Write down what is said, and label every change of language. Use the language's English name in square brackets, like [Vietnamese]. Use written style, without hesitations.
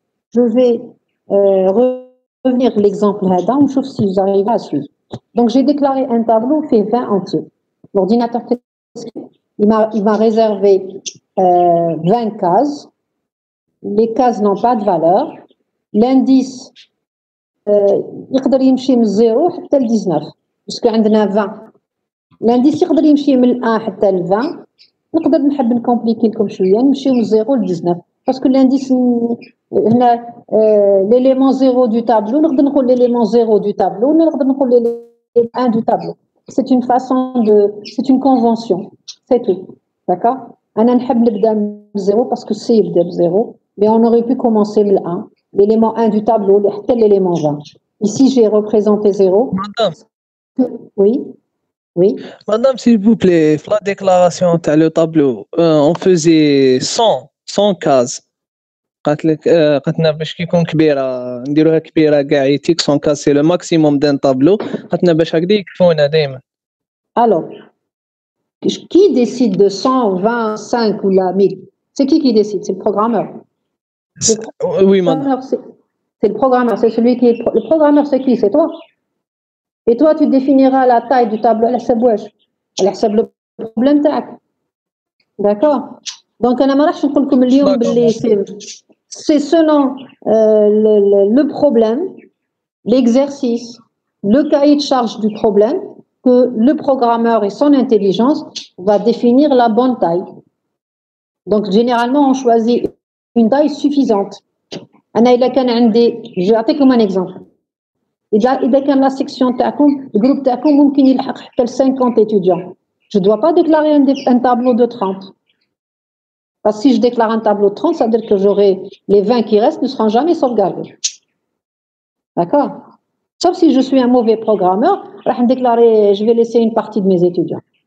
[French] Je vais revenir à l'exemple là, on trouve si vous arrivez à suivre. Donc, j'ai déclaré un tableau fait 20 entiers. L'ordinateur, il m'a réservé 20 cases. Les cases n'ont pas de valeur. [Arabic] L'indice, يقدر يمشي من 0 حتى ل 19 puisque عندنا 20. L'indice يقدر يمشي من 1 حتى ل 20. نقدر نحب نكومبليكي لكم شويه نمشيو من 0 ل 19 parce que l'indice هنا [French] l'élément 0 du tableau [Arabic] نقدر نقول l'élément 0 du tableau نقدر نقول [French] l'élément 1 du tableau. C'est une c'est une convention. C'est tout. D'accord? [Arabic] أنا نحب نبدا من 0 [French] parce que c'est يبدا ب 0 mais on aurait pu commencer من 1. L'élément 1 du tableau, l'élément 20. Ici, j'ai représenté 0. Madame. Oui. Oui. Madame, s'il vous plaît, la déclaration de le tableau, on faisait 100 cases. [Arabic] قاتنا باش كيكون كبيره نديروها كبيره كاع يتيك 100 cases [French] c'est le maximum d'un tableau [Arabic] قاتنا باش هكذا يكفونا دائما. [French] Alors, qui décide de 125 ou la 1000? C'est qui décide? C'est le programmeur. Oui, madame. C'est le programmeur, c'est celui qui est. Le programmeur, c'est qui? C'est toi. Et toi, tu définiras la taille du tableau. Elle حسب le problème تاعك. D'accord? Donc, [Arabic] أنا ما راحش نقول لكم اليوم باللي [French] c'est selon le problème, l'exercice, le cahier de charge du problème que le programmeur et son intelligence va définir la bonne taille. Donc, généralement, on choisit une taille suffisante. [Arabic] أنا إذا كان عندي je أعطيكم [French] un exemple. [Arabic] إذا كان la section تاعكم الجروب تاعكم ممكن يلحق حتى ل 50 étudiants. [French] Je ne dois pas déclarer un tableau de 30. Parce que si je déclare un tableau de 30, ça veut dire que les 20 qui restent ne seront jamais sauvegardés. D'accord? Sauf si je suis un mauvais programmeur, je vais laisser une partie de mes étudiants.